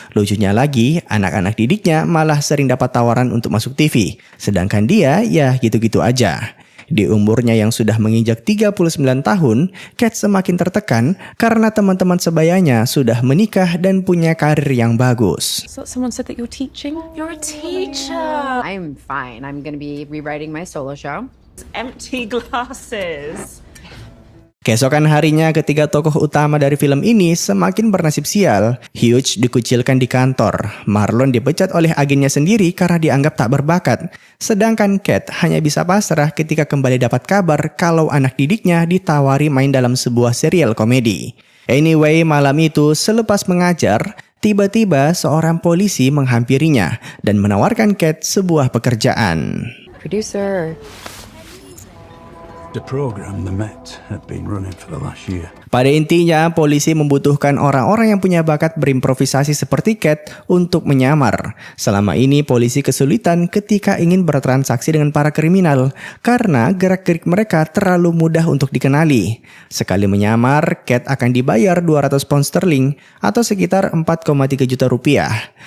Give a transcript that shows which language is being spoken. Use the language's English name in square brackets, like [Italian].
[Indonesian] Lucunya lagi, anak-anak didiknya malah sering dapat tawaran untuk masuk TV. Sedangkan dia, ya gitu-gitu aja. Di umurnya yang sudah menginjak 39 tahun, Kat semakin tertekan karena teman-teman sebayanya sudah menikah dan punya karir yang bagus. [English] So someone said that you're teaching? You're a teacher. I'm fine. I'm going to be rewriting my solo show. Empty glasses. [Indonesian] Keesokan harinya, ketiga tokoh utama dari film ini semakin bernasib sial. Hugh dikucilkan di kantor, Marlon dipecat oleh agennya sendiri karena dianggap tak berbakat. Sedangkan Kat hanya bisa pasrah ketika kembali dapat kabar kalau anak didiknya ditawari main dalam sebuah serial komedi. Anyway, malam itu selepas mengajar, tiba-tiba seorang polisi menghampirinya dan menawarkan Kat sebuah pekerjaan. [English] Producer. The program the Met had been running for the last year. [Indonesian] Pada intinya, polisi membutuhkan orang-orang yang punya bakat berimprovisasi seperti Kat untuk menyamar. Selama ini polisi kesulitan ketika ingin bertransaksi dengan para kriminal karena gerak-gerik mereka terlalu mudah untuk dikenali. Sekali menyamar, Kat akan dibayar 200 pound sterling atau sekitar 4,3 juta rupiah.